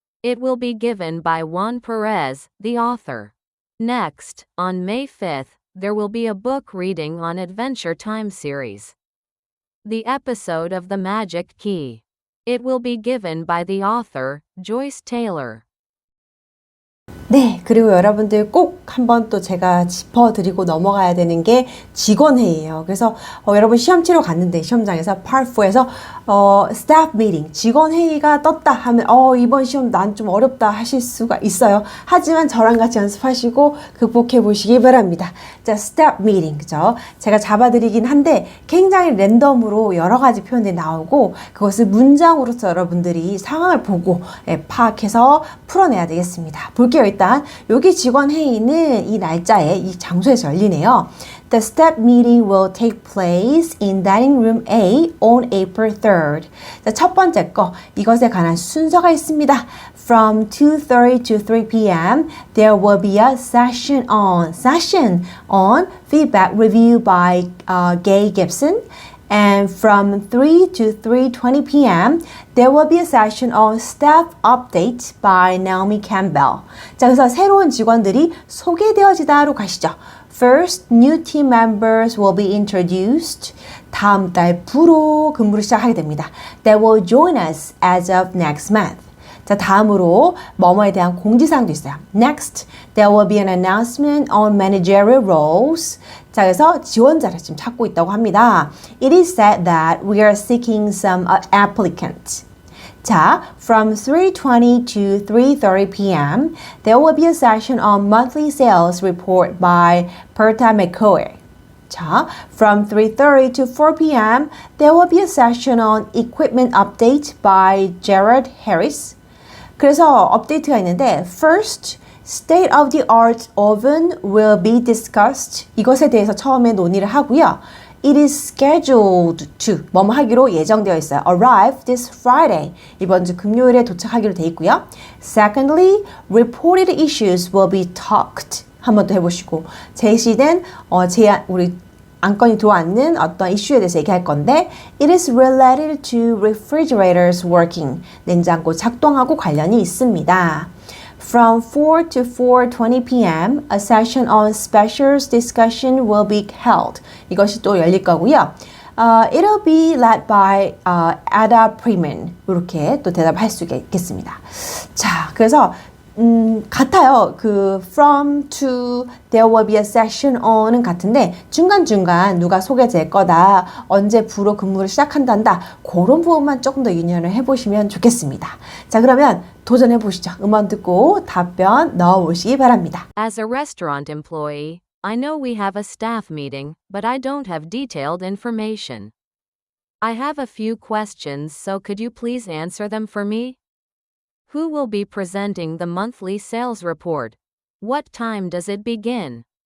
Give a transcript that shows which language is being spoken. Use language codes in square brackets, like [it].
[en] It will be given by Juan Perez, the author. Next, on May 5th, there will be a book reading on Adventure Time series. The episode of The Magic Key. It will be given by the author, Joyce Taylor. [ko] 네, 그리고 여러분들 꼭 한번 또 제가 짚어드리고 넘어가야 되는 게 직원회의예요. 그래서 여러분 시험 치러 갔는데 시험장에서 Part 4에서 staff meeting, 직원회의가 떴다 하면 이번 시험 난 좀 어렵다 하실 수가 있어요. 하지만 저랑 같이 연습하시고 극복해 보시기 바랍니다. 자, staff meeting, 그죠? 제가 잡아드리긴 한데 굉장히 랜덤으로 여러 가지 표현들이 나오고 그것을 문장으로서 여러분들이 상황을 보고 파악해서 풀어내야 되겠습니다. 볼게요. 일단 여기 직원 회의는 이 날짜에 이 장소에서 열리네요. [en] The staff meeting will take place in dining room A on April 3rd. [ko] 자, 첫 번째 거 이것에 관한 순서가 있습니다. [en] From 2:30 to 3 p.m. there will be a session on feedback review by Gay Gibson. And from 3 to 3:20 p.m. there will be a session on staff update by Naomi Campbell. [ko] 자, 그래서 새로운 직원들이 소개되어지다로 가시죠. [en] First, new team members will be introduced. [ko] 다음 달부로 근무를 시작하게 됩니다. [en] They will join us as of next month. [ko] 자, 다음으로 뭐뭐에 대한 공지사항도 있어요. [en] Next, there will be an announcement on managerial roles. [ko] 자, 그래서 지원자를 지금 찾고 있다고 합니다. [en] It is said that we are seeking some applicants. 자, from 3:20 to 3:30 p.m. there will be a session on monthly sales report by Berta McCoy. 자, from 3:30 to 4 p.m. there will be a session on equipment update by Jared Harris. [ko] 그래서 업데이트가 있는데 [en] first, state-of-the-art oven will be discussed. [ko] 이것에 대해서 처음에 논의를 하고요. [en] It is scheduled to [ko] 뭐뭐 하기로 예정되어 있어요. [en] Arrive this Friday. [ko] 이번 주 금요일에 도착하기로 돼 있고요. [en] Secondly, reported issues will be talked. [ko] 한 번 더 해보시고 제시된 우리 안건이 들어왔는 어떤 이슈에 대해서 얘기할 건데 [en] It is related to refrigerators working. [ko] 냉장고 작동하고 관련이 있습니다. [en] From 4 to 4:20 p.m. a session on specials discussion will be held. [ko] 이것이 또 열릴 거고요. [en] It'll be led by Ada Freeman. [ko] 이렇게 또 대답할 수가 있겠습니다. 자, 그래서 같아요. 그 [en] from to there will be a session on [ko] 은 같은데 중간중간 누가 소개될 거다. 언제 부로 근무를 시작한단다. 그런 부분만 조금 더 유념을 해보시면 좋겠습니다. 자, 그러면 도전해 보시죠. 음원 듣고 답변 넣어보시기 바랍니다. [en] As a restaurant employee, I know we have a staff meeting, but I don't have detailed information. I have a few questions, so could you please answer them for me? Who will be presenting the monthly sales report? What time does it begin?